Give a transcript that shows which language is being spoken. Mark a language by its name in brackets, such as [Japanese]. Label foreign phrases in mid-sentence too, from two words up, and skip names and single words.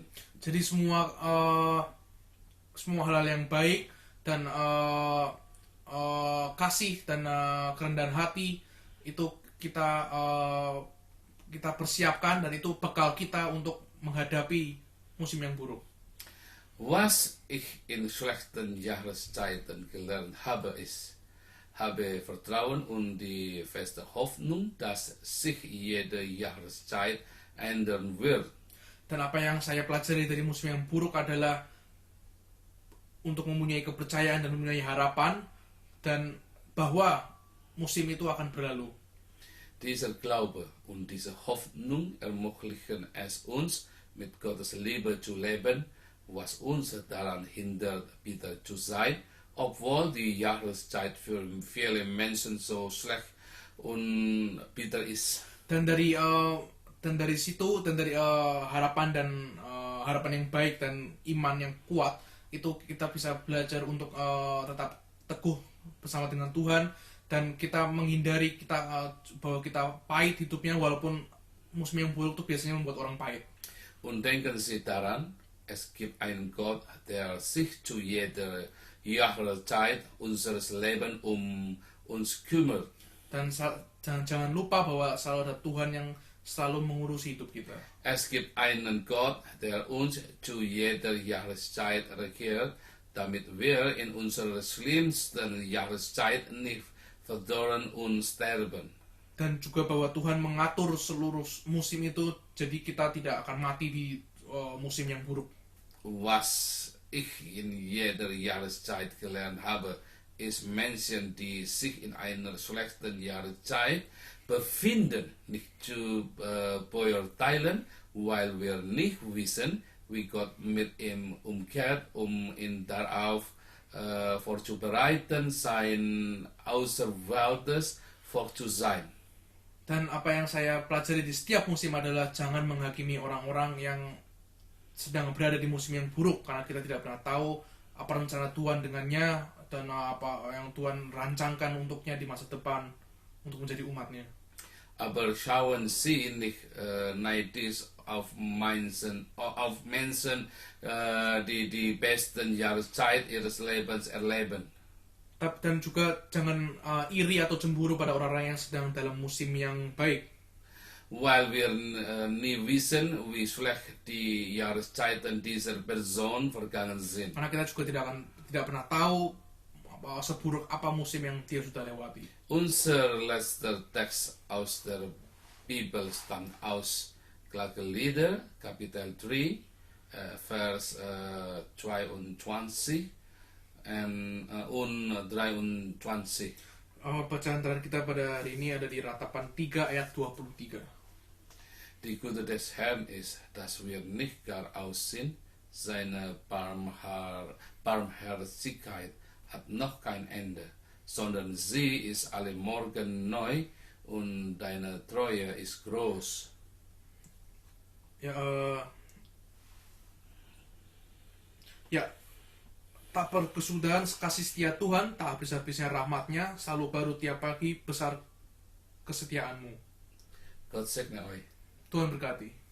[Indonesian] Jadi semua hal-hal yang baik dan kasih dan kerendahan hati itu kita persiapkan, dan itu bekal kita untuk menghadapi musim yang buruk. [German] Was ich in schlechten Jahreszeiten gelernt habe, ist, habe Vertrauen und die feste Hoffnung, dass sich jede Jahreszeit ändern wird. [Indonesian] Dan apa yang saya pelajari dari musim yang buruk adalah untuk mempunyai kepercayaan dan mempunyai harapan, dan bahwa musim itu akan berlalu. [German] Dieser Glaube und diese Hoffnung ermöglichen es uns, mit Gottes Liebe zu leben, was uns daran hindert, bitter zu sein, obwohl die Jahreszeit für viele Menschen so schlecht und bitter ist. [Indonesian] Dan dari situ, dan dari harapan yang baik dan iman yang kuat, itu kita bisa belajar untuk tetap teguh bersama dengan Tuhan, dan kita menghindari bahwa kita pahit hidupnya, walaupun musim yang buruk itu biasanya membuat orang pahit. [German] Und denken Sie daran, es gibt einen Gott, der sich zu jeder Jahreszeit unseres Lebens uns kümmert. [Indonesian] Dan jangan lupa bahwa selalu ada Tuhan yang selalu mengurusi hidup kita. [German] Es gibt einen Gott, der uns zu jeder Jahreszeit regiert, damit wir in unserer schlimmsten Jahreszeit nicht verdorren und sterben. [Indonesian] Dan juga bahwa Tuhan mengatur seluruh musim itu, jadi kita tidak akan mati di musim yang buruk. [German] Was ich in jeder Jahreszeit gelernt habe, ist Menschen, die sich in einer schlechten Jahreszeit befinden, nicht zu beurteilen, weil wir nicht wissen, wie Gott mit ihm umkehrt, ihn darauf vorzubereiten, sein Auserwähltes Volk zu sein. [Indonesian] Dan apa yang saya pelajari di setiap musim adalah jangan menghakimi orang-orang yang sedang berada di musim yang buruk, karena kita tidak pernah tahu apa rencana Tuhan dengannya, dan apa yang Tuhan rancangkan untuknya di masa depan untuk menjadi umatnya. [German] Aber schauen Sie nicht neidisch auf Menschen, die die besten Jahreszeit ihres Lebens erleben. [Indonesian] Dan juga jangan iri atau cemburu pada orang-orang yang sedang dalam musim yang baik. [German] Weil wir nie wissen, wie schlecht die Jahreszeiten dieser Person vergangen sind. [Indonesian] Karena kita juga tidak pernah tahu seburuk apa musim yang dia sudah lewati. [German] Unser letzter Text aus der Bibel stammt aus Klagelieder, Kapitel 3, Vers 22 und 23. [Indonesian] Bacaan terakhir kita pada hari ini ada di Ratapan 3 ayat 23. [German] Die Güte des Herrn ist, dass wir nicht gar aus sind, seine Barmherzigkeit hat noch kein Ende, sondern sie ist alle Morgen neu und deine Treue ist groß. [Indonesian] Tak berkesudahan kasih setia Tuhan, tak habis-habisnya rahmatnya, selalu baru tiap pagi, besar kesetiaanmu. [German] Gott segne euch. [Indonesian] Tuhan berkati.